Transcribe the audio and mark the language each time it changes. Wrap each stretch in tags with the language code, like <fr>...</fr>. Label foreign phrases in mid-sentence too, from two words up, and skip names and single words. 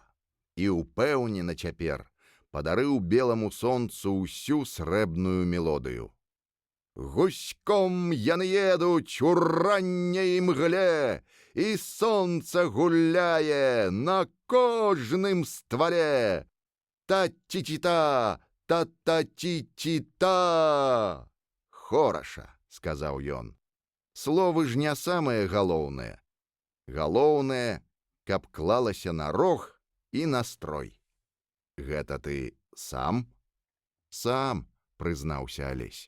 <be>І ўпэўнена цяпер падарыў беламу сонцу ўсю срэбную мелодыю. «Гуськом яны едуць у ранняй імгле, і сонца гуляе на кожным ствале! Та-ці-ці-та, та-та-ці-ці-та!» «Хораша», – сказаў ён. «Словы ж не самае галоўнае. Галоўнае, каб клалася на рог і настрой». «Гэта ты сам?» «Сам», – прызнаўся Алесь.</be>